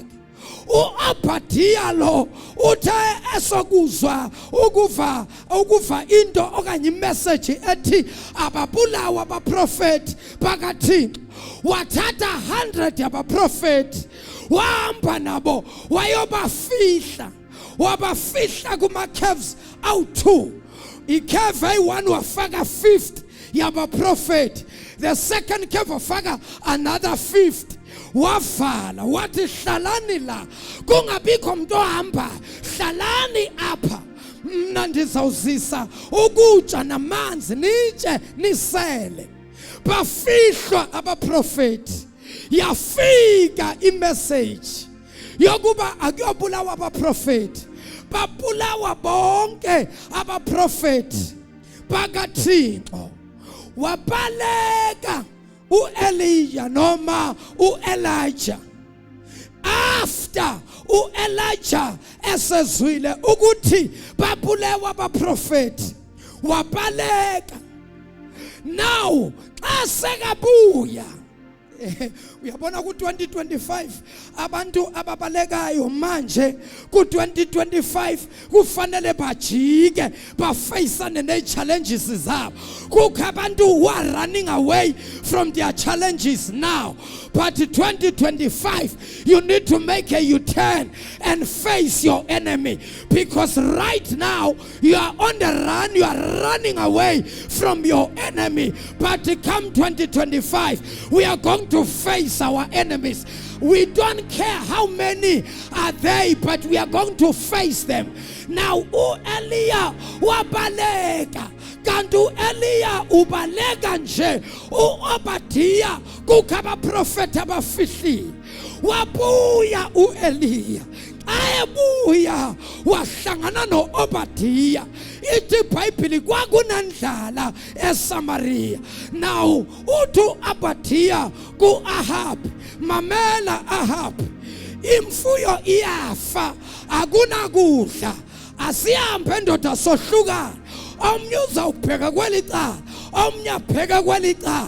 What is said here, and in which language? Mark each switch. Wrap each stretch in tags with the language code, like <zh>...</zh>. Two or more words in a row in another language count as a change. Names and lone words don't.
<xh>u-Obadiya lo uthe esokuzwa ukuva into okanye imessage ethi ababulawa abaprofethi bakaThixo, wathatha 100 yabaprofethi wahamba nabo wayobafihla, wabafihla kuma-caves awu-2. Icave eyi-1 wafaka 50 yabaprofethi,</xh> <en>the second cave wafaka another 50.</en> <xh>Wavala wathi hlalani la, kungabikho umuntu ohamba, hlalani apha, mna ndizawuzisa ukutya namanzi nitye nisele. Bafihlwa abaprofethi, yafika imessage yokuba akuyobulawa abaprofethi, babulawa bonke abaprofethi bakaThixo. Wabaleka u-Elijah noma u-Elijah. After u-Elijah esezwile ukuthi babulewa abaprofethi, wabaleka. Now xa sekabuya, uyabona ku-2025 abantu ababalekayo manje ku-2025 kufanele bajike bafacane ne-challenges zabo. Kukho abantu</xh> <en>who are running away from their challenges now, but 2025 you need to make a U-turn and face your enemy, because right now you are on the run, you are running away from your enemy. But come 2025 we are going to face our enemies. We don't care how many are they, but we are going to face them.</en> <xh>Now u-Eliya wabaleka, kanti u-Eliya ubaleka nje, u-Obadiya kukho abaprofethi abafihlile. Wabuya u-Eliya, ayebuya wahlangana no-Obadiya. ithi iBhayibheli kwakunendlala eSamaria. Now uthi Obadiah ku Ahab, mamela Ahab, imfuyo iyafa, akunakudla, asihambe ndoda sohlukana, omnye uzawubheka kwelicala, omnye abheka kwelicala.</xh>